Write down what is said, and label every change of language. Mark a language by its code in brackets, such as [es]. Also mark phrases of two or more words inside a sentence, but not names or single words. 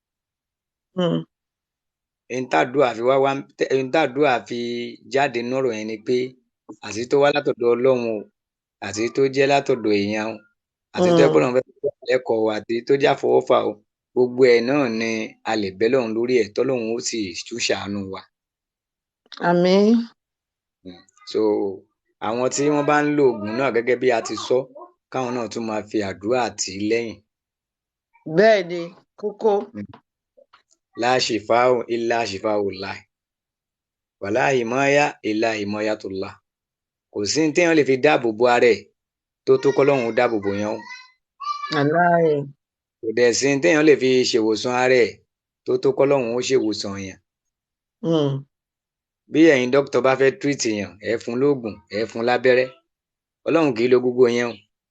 [yo] Ohun tàdúrà fi jáde nọ́rọ̀ yẹn ni pé àti tó wá látọ̀dọ̀ Ọlọ́run o àti tó jẹ́ látọ̀dọ̀ èèyàn o àti tó ẹgbọ́n náà fẹ́ lẹ́kọ̀ọ́ àti tó jẹ́ àfọwọ́fà o gbogbo ẹ̀ náà ni a lè bẹ́ lọ́run lórí ẹ̀ tọ́lọ́run ó sì tún ṣàánú wa. Àmín. So àwọn tí wọ́n bá ń lo oògùn náà gẹ́gẹ́ bí a ti sọ káwọn náà tún máa fi àdúrà tì í lẹ́yìn. Bẹ́ẹ̀ ni kókó. [ar] لا شفاء إلا شفاء الله ولا حماية إلا حماية الله. [yo] Kò sí ní téèyàn lè fi dáàbò bo ara ẹ̀ tó kọ́lọ́run dáàbò bò yẹn o. Aláì. Kò dẹ̀ sí ní téèyàn lè fi ṣèwòsàn ara ẹ̀ tó kọ́lọ́run ó ṣèwòsàn yẹn. Bí ẹ̀yin dókítà bá fẹ́ treat èèyàn ẹ fún lóògùn ẹ fún lábẹ́rẹ́ Ọlọ́run kì í lo gbogbo yẹn o.